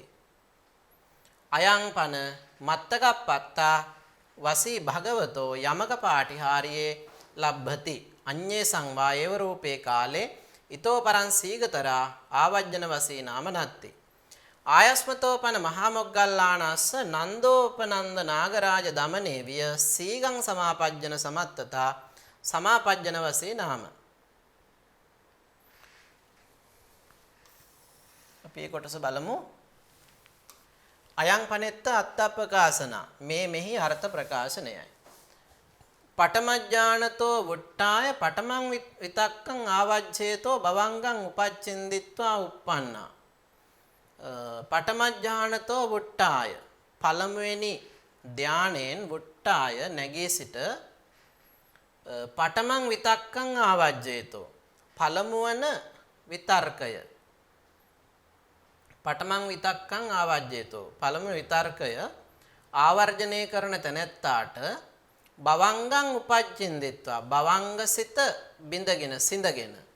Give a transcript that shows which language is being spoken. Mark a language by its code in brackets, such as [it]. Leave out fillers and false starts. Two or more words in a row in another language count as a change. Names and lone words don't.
[pi] අයං පන මත්තකප්පත්තා වසී භගවතෝ යමක පාටිහාරියේ ලබ්භති අඤ්ඤේ සංවායේව රූපේ කාලේ ඊතෝ පරං සීගතරා ආවජ්ජන වසී නාම නත්ති. ආයස්මතෝපන මහා මොග්ගල්ලානස්ස නන්දෝපනන්ද නාගරාජ දමනේ විය සීගං සමාපජ්ජන සමත්තතා සමාපජ්ජන වසේ නාම. [si] අපි අපි මේ කොටස බලමු. [pi] අයං පනෙත්ත අත්තප්පකාසන [si] මේ මෙහි අර්ථ ප්‍රකාශනයයි. [pi] පඨමඥානතෝ වුට්ටාය පඨමං විතක්කං ආවජ්ජේතෝ භවංගං උපච්චින්දිත්වා uppannā. පඨමඥානතෝ වුට්ටාය [si] පළමුවෙනි ධානයෙන් වුට්ටාය නැගී සිට [pi] පඨමං විතක්කං ආවජ්ජේතෝ [si] පළමුවන විතර්කය [pi] පඨමං විතක්කං ආවජ්ජේතෝ [si] පළමු විතර්කය ආවර්ජනය කරන තැනැත්තාට [pi] භවංගං උපච්චින්දිත්වා [si] භවංගසිත බිඳගෙන සිඳගෙන